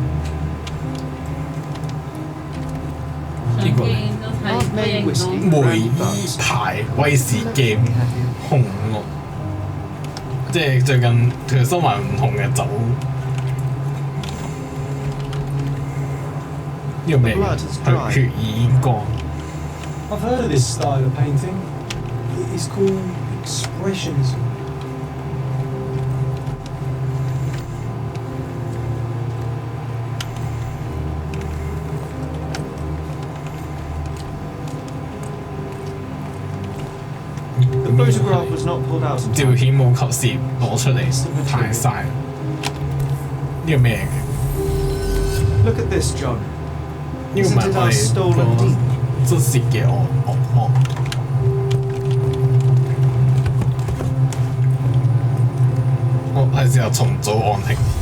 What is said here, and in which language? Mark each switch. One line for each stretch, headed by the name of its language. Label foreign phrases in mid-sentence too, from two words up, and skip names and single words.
Cantonese: 呢個梅伊牌威士忌紅綠，即係最近佢收埋唔同嘅酒。呢個咩？血已經乾。
English: I've heard of this style of painting. It's called expressionism. The photograph was not pulled out.
Cantonese: 照片冇及時攞出嚟，太晒。呢個咩嘅
English: ？Look at this, John.
Cantonese: 呢個唔係我哋個失竊嘅惡魔。我係時候重組案情。